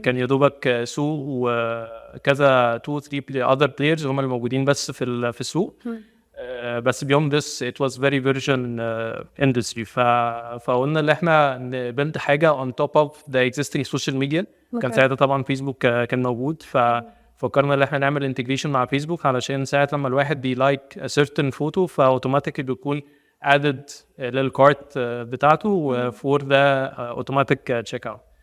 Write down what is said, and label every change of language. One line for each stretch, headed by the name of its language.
Arabic: كان يدوبك سوق وكذا 2-3
English: other players
Arabic: هم اللي موجودين بس في السوق. بس
English: beyond this it was very virgin industry.
Arabic: فقلنا اللي احنا نبنت حاجة
English: on top of the existing social media.
Arabic: كان ساعتها طبعا فيسبوك كان موجود، ففكرنا ان احنا نعمل انتجريشن مع فيسبوك علشان ساعة لما الواحد بيلايك
English: a certain photo
Arabic: فاوتوماتيكلي بيكون added للكارت بتاعته
English: for the automatic checkout.